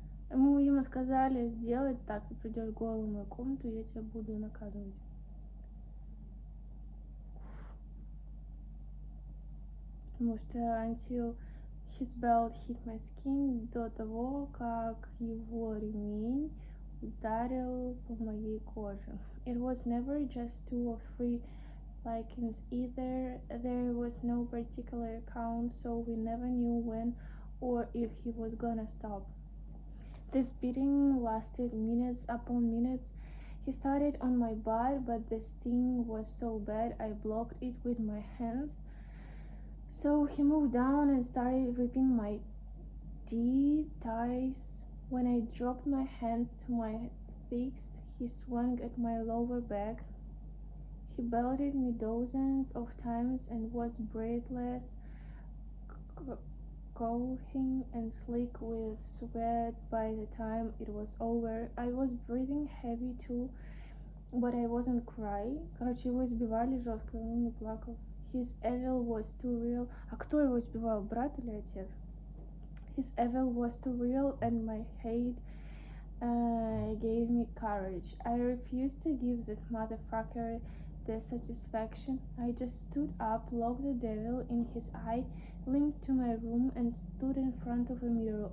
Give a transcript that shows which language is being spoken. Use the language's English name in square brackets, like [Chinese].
[Russian] Ему, видимо, сказали сделать так, ты придешь голый в мою комнату, я тебя буду наказывать. Потому что [English] until his belt hit my skin, [Russian] до того, как его ремень ударил по моей коже. [English] It was never just 2 or 3 likings either. There was no particular count, so we never knew when or if he was gonna stop. This beating lasted minutes upon minutes. He started on my butt, but the sting was so bad I blocked it with my hands. So he moved down and started ripping my thighs. When I dropped my hands to my thighs, he swung at my lower back. He belted me dozens of times and was breathless, coughing and slick with sweat by the time it was over. I was breathing heavy too, but I wasn't crying. [Russian] Короче, его избивали жестко, он не плакал. [English] His evil was too real. [Russian] А кто его избивал, брат или отец? [English] His evil was too real, and my hate gave me courage. I refused to give that motherfucker the satisfaction. I just stood up, looked the devil in his eye, limped to my room, and stood in front of a mirror.